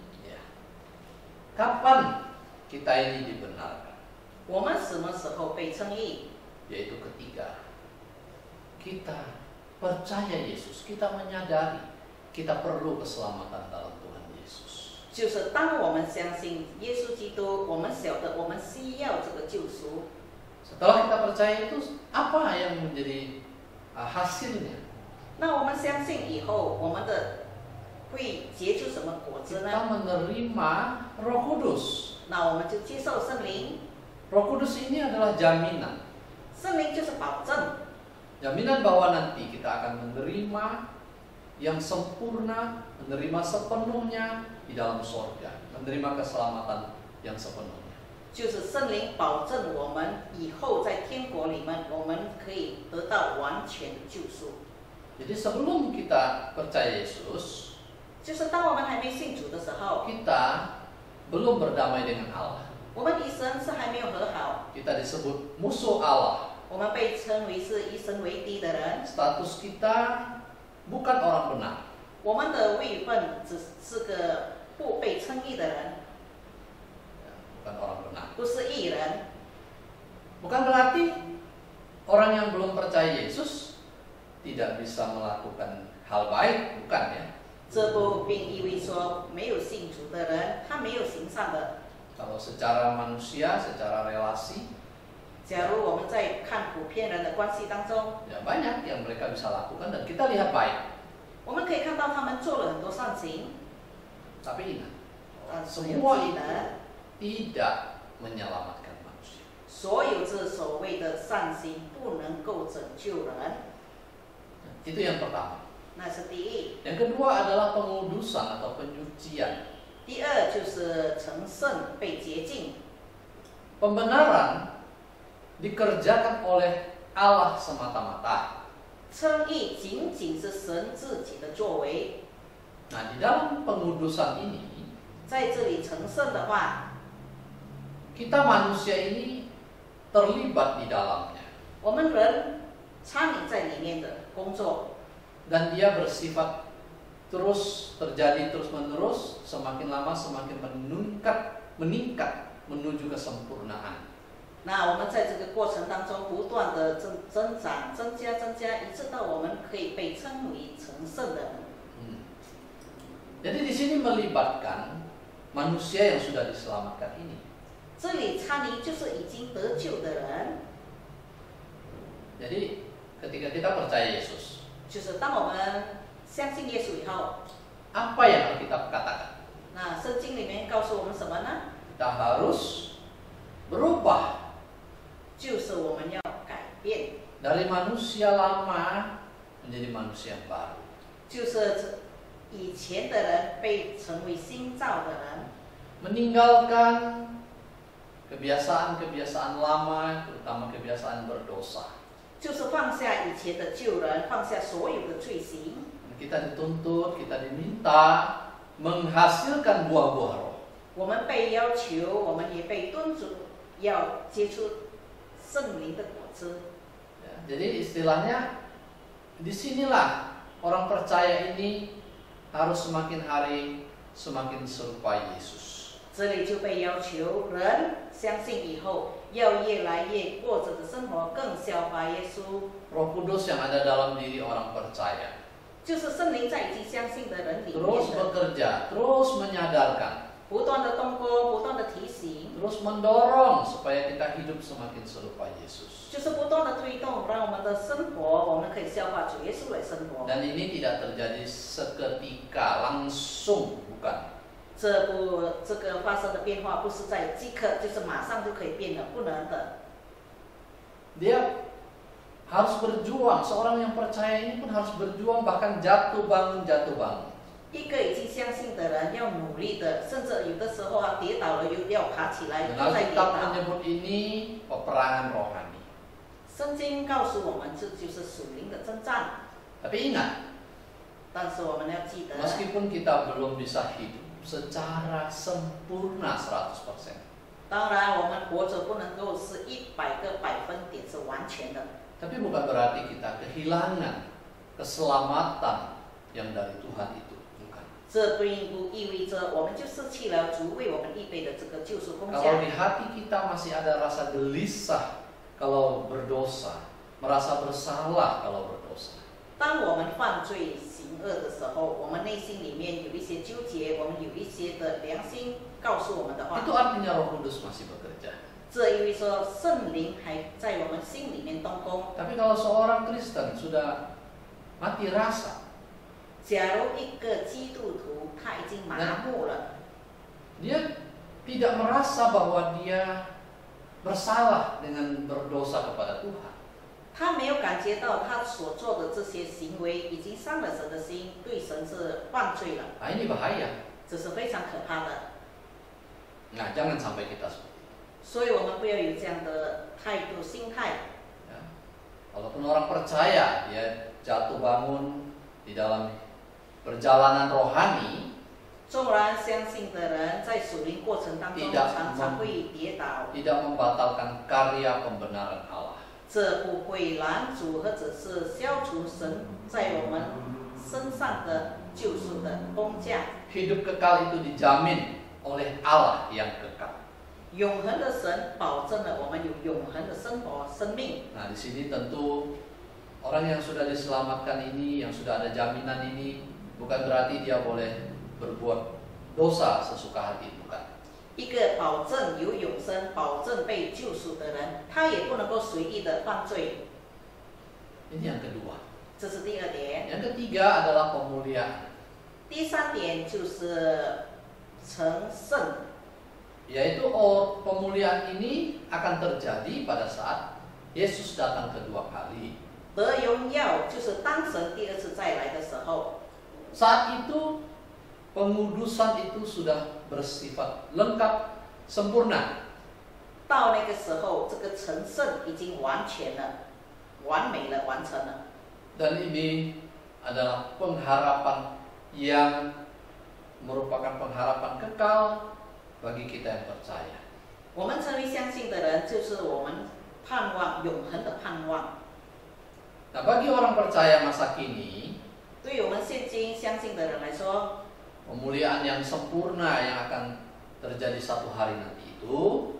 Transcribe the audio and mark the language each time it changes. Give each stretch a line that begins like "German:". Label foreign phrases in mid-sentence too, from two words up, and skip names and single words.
Indonesian: Ya. Kapan kita ini dibenarkan?
Chinese: 我们什么时候被称义？
Indonesian: Yaitu ketika kita percaya Yesus, kita menyadari kita perlu keselamatan dalam Tuhan Yesus.
Chinese: 就是当我们相信耶稣基督，我们晓得我们需要这个救赎。
Indonesian: Setelah kita percaya itu, apa yang menjadi hasilnya?
Chinese: 那我们相信以后，我们的会结出什么果子
Indonesian: Kita
Chinese: 呢？
Indonesian: menerima Roh Kudus.
Chinese: 那我们就接受圣灵。
Indonesian: Roh Kudus ini adalah jaminan.
Chinese: 圣灵就是保证，
Indonesian: Jaminan bahwa nanti kita akan menerima yang sempurna, menerima sepenuhnya di dalam surga, menerima keselamatan yang sepenuhnya.
Chinese: 就是圣灵保证我们以后在天国里面，我们可以得到完全的救赎。
Indonesian: Jadi sebelum kita percaya Yesus,
Chinese: 就是当我们还没信主的时候，
Indonesian: kita belum berdamai dengan Allah.
Chinese: 我们与神是还没有和好，
Indonesian: Kita disebut musuh Allah.
Chinese: 我们被称为是以神为敌的人，
Indonesian: Status kita bukan orang benar.
Chinese: 我们的位分只是个不被称义的人，
Indonesian: Bukan orang benar.
Chinese: 不是义人。
Indonesian: Bukan berarti orang yang belum percaya Yesus tidak bisa melakukan hal baik, bukan ya.
Chinese: 这不并意味说没有信主的人他没有行善的。
Indonesian: Kalau secara manusia, secara relasi,
Chinese: 假如我们在看普遍人的关系当中，
Indonesian: ya banyak yang mereka bisa lakukan dan kita lihat baik.
Chinese: 我们可以看到他们做了很多善行，
Indonesian: Tapi ingat,
Chinese: 只有
Indonesian: semua
Chinese: 记
Indonesian: itu
Chinese: 得
Indonesian: tidak menyelamatkan manusia.
Chinese: 所有这所谓的善行不能够拯救人，
Indonesian: Itu yang pertama.
Chinese: 那是第一。
Indonesian: Yang kedua adalah pengudusan atau penyucian.
Chinese: 第二就是成圣被洁净，
Indonesian: Pembenaran dikerjakan oleh Allah semata-mata.
Chinese: 称义仅仅是神自己的作为。
Indonesian: Nah, di dalam pengudusan ini,
Chinese: 在这里成圣的话，
Indonesian: kita manusia ini terlibat di dalamnya.
Chinese: 我们人参与在里面的工作，
Indonesian: Dan dia bersifat terus terjadi terus-menerus, semakin lama semakin meningkat menuju kesempurnaan.
Chinese: 那我们在这个过程当中不断的增长、增加，一直到我们可以被称为成圣的人。
Indonesian: Jadi di sini melibatkan manusia yang sudah diselamatkan ini.
Chinese: 这里参与就是已经得救的人，
Indonesian: Jadi ketika kita percaya Yesus,
Chinese: 就是当我们相信耶稣以后，
Indonesian: apa yang Alkitab katakan?
Chinese: 那圣经里面告诉我们什么呢？
Indonesian: Kita harus berubah
Chinese: 就是我们要改变，
Indonesian: dari manusia lama menjadi manusia yang baru.
Chinese: 就是以前的人被成为新造的人，
Indonesian: Meninggalkan kebiasaan-kebiasaan lama, terutama kebiasaan berdosa.
Chinese: 就是放下以前的旧人，放下所有的罪行。
Indonesian: Kita dituntut, kita diminta menghasilkan buah-buah roh.
Chinese: 我们被要求，我们也被敦促要结出圣灵的果子。
Indonesian: Ya, jadi istilahnya disinilah orang percaya ini harus semakin hari semakin serupa Yesus.
Chinese: 这里就被要求人相信以后要越来越过着的生活更效法耶稣。
Indonesian: Roh Kudus yang ada dalam diri orang percaya
Chinese: 就是圣灵在已经相信的人里面
Indonesian: terus
Chinese: 的，
Indonesian: bekerja, terus menyadarkan,
Chinese: 不断的动工，不断的提醒，
Indonesian: terus mendorong supaya kita hidup semakin serupa Yesus.
Chinese: 就是不断的推动，让我们的生活我们可以效法主耶稣来生活。
Indonesian: Dan ini tidak terjadi seketika langsung, bukan.
Chinese: 这个发生的变化不是在即刻，就是马上就可以变的，不能的。
Indonesian: Dia harus berjuang. Seorang yang percaya ini pun harus berjuang, bahkan jatuh bangun, jatuh bangun.
Chinese: 一个已经相信的人要努力的，甚至有的时候啊跌倒了又要爬起来，
Indonesian: Dan
Chinese: 又再跌
Indonesian: Alkitab
Chinese: 倒。
Indonesian: menyebut ini peperangan rohani.
Chinese: 圣经告诉我们，这就是属灵的征战。
Indonesian: Tapi ingat,
Chinese: 但是我们要记得，
Indonesian: meskipun kita belum bisa hidup secara sempurna 100%,
Chinese: 当然我们活着不能够是100个百分点是完全的。
Indonesian: tapi bukan berarti kita kehilangan keselamatan yang dari Tuhan itu. Bukan.
Chinese: 这并不意味着我们就失去了主为我们预备的这个救赎工
Indonesian: Kalau
Chinese: 价。
Indonesian: di hati kita masih ada rasa gelisah kalau berdosa, merasa bersalah kalau berdosa,
Chinese: 当我们犯罪行恶的时候，我们内心里面有一些纠结，我们有一些的良心告诉我们的话，
Indonesian: itu artinya Roh Kudus masih bekerja.
Chinese: 这意味说圣灵还在我们心里面动工。
Indonesian: Tapi kalau seorang Kristen sudah mati rasa,
Chinese: 假如一个基督徒他已经麻木了，
Indonesian: dia tidak merasa bahwa dia bersalah dengan berdosa kepada Tuhan.
Chinese: 他没有感觉到他所做的这些行为已经伤了神的心，对神是犯罪了，
Indonesian: Nah, ini bahaya.
Chinese: 这是非常可怕的。
Indonesian: Nah, jangan sampai kita seperti itu.
Chinese: 所以我们不要有这样的态度、心态。
Indonesian: Ya. Walaupun orang percaya dia jatuh bangun di dalam perjalanan rohani,
Chinese: 纵然相信的人在属灵过程当中
Indonesian: tidak
Chinese: 常常会跌倒，
Indonesian: tidak membatalkan karya pembenaran Allah.
Chinese: 这不会拦阻或者是消除神在我们身上的救赎的工价。
Indonesian: Hidup kekal itu dijamin oleh Allah yang kekal.
Chinese: 永恒的神保证了我们有永恒的生活、生命。
Indonesian: Nah, di sini tentu orang yang sudah diselamatkan ini, yang sudah ada jaminan ini, bukan berarti dia boleh berbuat dosa sesuka hati, bukan.
Chinese: 一个保证有永生、保证被救赎的人，他也不能够随意的犯罪。
Indonesian: Ini yang kedua.
Chinese: 这是第二点。
Indonesian: Yang ketiga adalah pemuliaan,
Chinese: 第三点就是成圣。
Indonesian: yaitu pemuliaan ini akan terjadi pada saat Yesus datang kedua kali.
Chinese: 得荣耀就是当神第二次再来的时候，
Indonesian: Saat itu pengudusan itu sudah bersifat lengkap, sempurna.
Chinese: 到那个时候，这个成圣已经完全了、完美了、完成了。
Indonesian: Dan ini adalah pengharapan yang merupakan pengharapan kekal bagi kita yang percaya.
Chinese: 我们成为相信的人，就是我们盼望永恒的盼望。
Indonesian: Nah, bagi orang percaya masa kini,
Chinese: 对于我们现今相信的人来说，
Indonesian: pemuliaan yang sempurna yang akan terjadi satu hari nanti itu